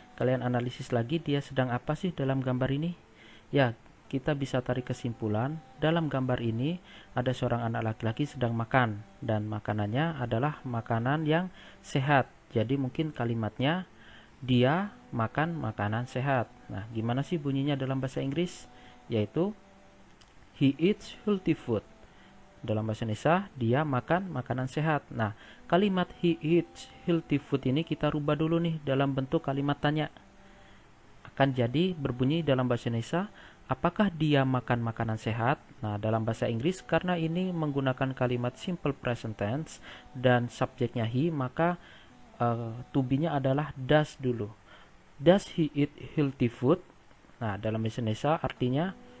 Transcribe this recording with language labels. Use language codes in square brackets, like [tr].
[id] Kalian analisis lagi dia sedang apa sih dalam gambar ini? Ya, kita bisa tarik kesimpulan dalam gambar ini ada seorang anak laki-laki sedang makan dan makanannya adalah makanan yang sehat. Jadi mungkin kalimatnya dia makan makanan sehat. Nah, gimana sih bunyinya dalam bahasa Inggris? Yaitu [en] he eats healthy food. [id] Dalam bahasa Indonesia, dia makan makanan sehat. Nah, kalimat [en] he eats healthy food [id] ini kita rubah dulu nih dalam bentuk kalimat tanya. Akan jadi berbunyi dalam bahasa Indonesia, apakah dia makan makanan sehat? Nah, dalam bahasa Inggris karena ini menggunakan kalimat simple present tense dan subjeknya he, maka to be-nya adalah does dulu. [en] Does he eat healthy food? [id] Nah, dalam bahasa Indonesia artinya